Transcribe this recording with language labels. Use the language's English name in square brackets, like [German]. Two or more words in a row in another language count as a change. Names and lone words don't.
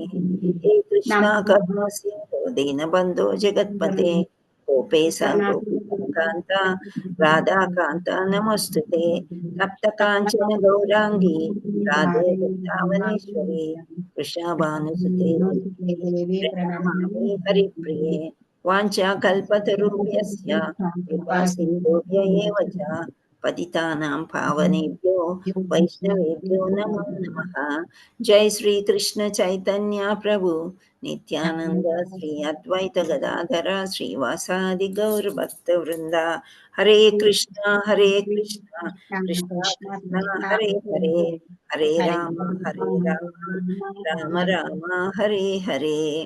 [Sanskrit] హే కృష్ణ కరుణా సింధు దీనబంధో జగత్పతే గోపేశ గోపికాంత రాధాకాంత నమస్తుతే. తప్త కాంచన గౌరాంగి రాధే వృందావనేశ్వరి వృషభానుసుతే ప్రణమామి హరిప్రియే. వాంఛా కల్పతరుభ్యస్య కృపా సింధుభ్య ఏవ చ పతితానాం పావనేభ్యో వైష్ణవేభ్యో నమో నమః. జై శ్రీ కృష్ణ చైతన్య ప్రభు నిత్యానంద శ్రీ అద్వైత గదాధర శ్రీవాసాది గౌర భక్త వృంద. హరే కృష్ణ కృష్ణ కృష్ణ హరే హరే హరే రామ రామ రామ హరే హరే.